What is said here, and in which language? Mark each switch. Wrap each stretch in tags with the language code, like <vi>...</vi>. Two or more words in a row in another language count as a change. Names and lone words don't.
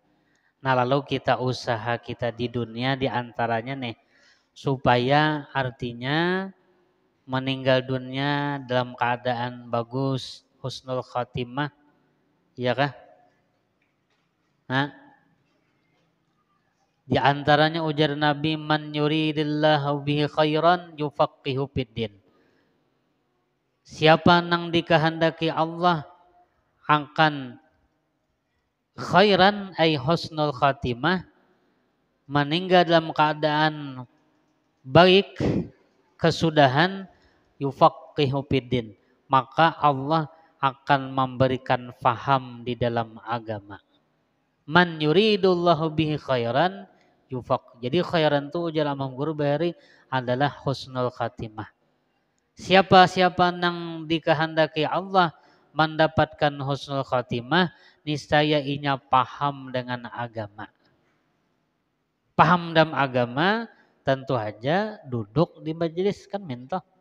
<bjn>Nah lalu kita usaha kita di dunia diantaranya nih supaya artinya meninggal dunia dalam keadaan bagus,</bjn> <ar>حسن الخاتمة,</ar> <bjn>ya kah? Nah, di antaranya ujar Nabi,</bjn> <ar>من يرد الله به خيرا يفقهه في الدين.</ar> <bjn>Siapa nang dikehendaki Allah akan khairan ay</bjn> <ar>حسن الخاتمة,</ar> <bjn>meninggal dalam keadaan baik, kesudahan,</bjn> <ar>يفقهه في الدين,</ar> <bjn>maka Allah akan memberikan faham di dalam agama.</bjn> <ar>من يرد الله به خيرا يفق.</ar> <bjn>Jadi khairan tu ujar Imam Guru Bahari adalah</bjn> <ar>حسن الخاتمة.</ar> <bjn>Siapa-siapa nang dikehendaki Allah mendapatkan</bjn> <ar>حسن الخاتمة,</ar> <bjn>niscaya inya paham dengan agama. Paham dalam agama, tentu aja duduk di majelis kan minta.</bjn>